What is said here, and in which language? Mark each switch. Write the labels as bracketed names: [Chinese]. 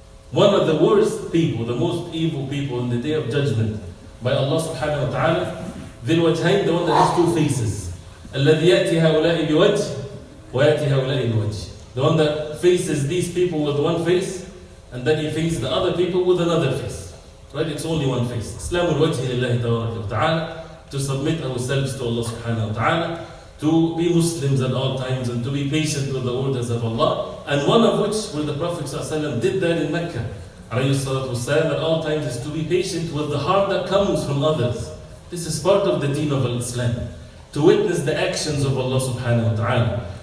[English] One of the worst people, the most evil people in the day of judgment by Allah subhanahu wa ta'ala, [Arabic] ذِي الْوَجْهَيْنِ, [English] the one that has 2 faces. [Arabic] الَّذِي يَأْتِي هَؤُلَاءِ بِوَجْهِ وَيَأْتِي هَؤُلَاءِ بِوَجْهِ. [English] The one that faces these people with 1 face, and then he faces the other people with another face. Right? It's only 1 face. [Arabic] إسلام الوجه لله تبارك وتعالى. [English] To submit ourselves to Allah subhanahu wa ta'ala, to be Muslims at all times, and to be patient with the orders of Allah. And one of which, where the Prophet ﷺ did that in Mecca, at all times, is to be patient with the harm that comes from others. This is part of the deen of Islam. To witness the actions of Allah subhanahu wa ta'ala.